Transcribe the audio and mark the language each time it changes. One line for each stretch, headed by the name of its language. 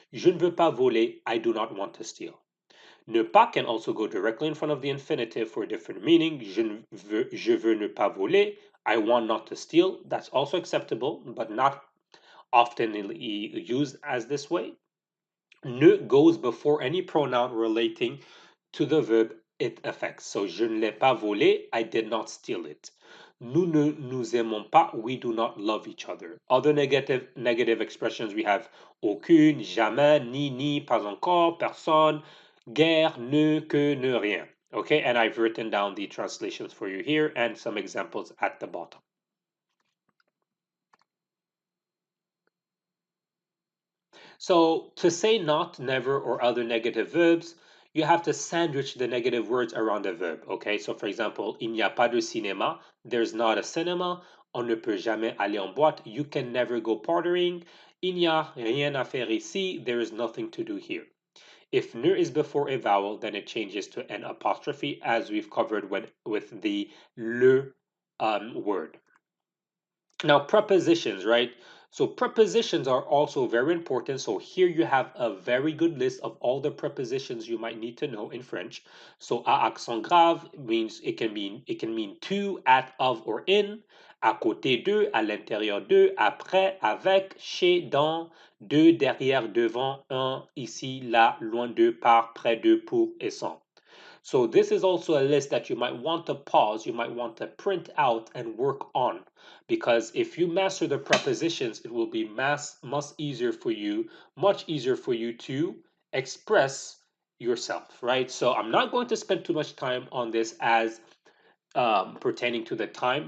French: Je ne veux pas voler,
English: I do not want to steal. Ne pas can also go directly in front of the infinitive for a different meaning.
French: Je veux ne pas voler,
English: I want not to steal. That's also acceptable, but not often used as this way. Ne goes before any pronoun relating to the verb it affects. So,
French: je ne l'ai pas volé,
English: I did not steal it.
French: Nous ne nous aimons pas,
English: we do not love each other. Other negative expressions we have aucune, jamais, ni, pas encore, personne, guère, ne, que, ne, rien. Okay, and I've written down the translations for you here and some examples at the bottom. So to say not, never, or other negative verbs, you have to sandwich the negative words around the verb. Okay, so for example,
French: il n'y a pas de cinéma,
English: there's not a cinema,
French: on ne peut jamais aller en boîte,
English: you can never go partying,
French: il n'y a rien à faire ici,
English: there is nothing to do here. If ne is before a vowel, then it changes to an apostrophe, as we've covered with the le word. Now, prepositions, right? So prepositions are also very important. So here you have a very good list of all the prepositions you might need to know in French. So à accent grave means it can mean to, at, of, or in.
French: À côté de, à l'intérieur de, après, avec, chez, dans, de, derrière, devant, un, ici, là, loin de, par, près de, pour et sans.
English: So this is also a list that you might want to pause, you might want to print out and work on, because if you master the prepositions, it will be much easier for you to express yourself, right? So I'm not going to spend too much time on this as pertaining to the time.